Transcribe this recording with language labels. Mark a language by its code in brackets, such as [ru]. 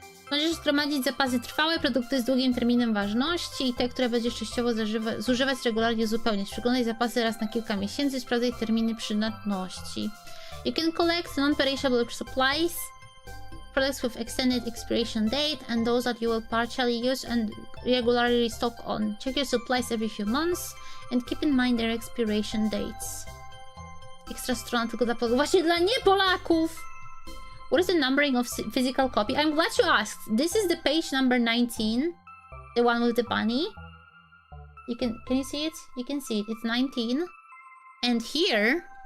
[pl] Możesz zgromadzić zapasy trwałe, produkty z długim terminem ważności i te, które będziesz częściowo zużywać, regularnie uzupełniać. Przeglądaj zapasy raz na kilka miesięcy, sprawdzaj terminy przydatności. [en] You can collect non-perishable supplies, products with extended expiration date, and those that you will partially use and regularly restock on. Check your supplies every few months and keep in mind their expiration dates. [pl] Ekstra strona tylko dla Polaków. Właśnie dla nie-Polaków! [en] What is the numbering of physical copy? I'm glad you asked. This is the page number 19. The one with the bunny. Can you see it? You can see it. It's 19. And here...